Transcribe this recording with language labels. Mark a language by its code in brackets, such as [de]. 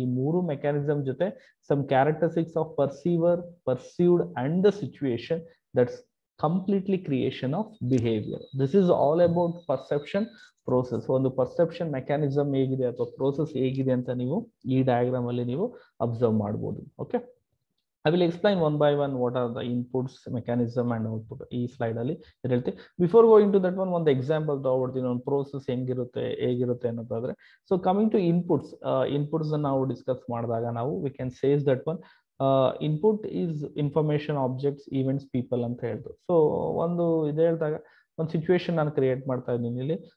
[en] ಈ 3 ಮೆಕ್ಯಾನಿಸಮ್ ಜೊತೆ some characteristics of perceiver, perceived and the situation, that's completely creation of behaviour. This is all about perception process. [kn] ಒಂದು perception mechanism ಹೇಗಿದೆ ಅಥವಾ process ಹೇಗಿದೆ ಅಂತ ನೀವು ಈ ಡಯಾಗ್ರಾಮ್ ಅಲ್ಲಿ ನೀವು ಅಬ್ಸರ್ವ್ ಮಾಡಬಹುದು. [en] Okay, I will explain one by one what are the inputs, mechanism and output. [kn] ಈ ಸ್ಲೈಡ್ ಅಲ್ಲಿ ಹೇಳ್ತೀವಿ. ಬಿಫೋರ್ ಗೋಯಿಂಗ್ ಟು ದಟ್ ಒಂದು ಎಕ್ಸಾಂಪಲ್ ತಗೊಳ್ತೀನಿ, ಒಂದು ಪ್ರೋಸೆಸ್ ಹೆಂಗಿರುತ್ತೆ ಹೇಗಿರುತ್ತೆ ಅನ್ನೋದಾದ್ರೆ. So coming to inputs, inputs ನಾವು ಡಿಸ್ಕಸ್ ಮಾಡಿದಾಗ ನಾವು we can says that one input is information, objects, events, people ಅಂತ ಹೇಳ್ತು. ಸೊ ಒಂದು ಇದು ಹೇಳಿದಾಗ ಒಂದು ಸಿಚುವೇಶನ್ ನಾನು ಕ್ರಿಯೇಟ್ ಮಾಡ್ತಾ ಇದ್ದೀನಿ ಇಲ್ಲಿ.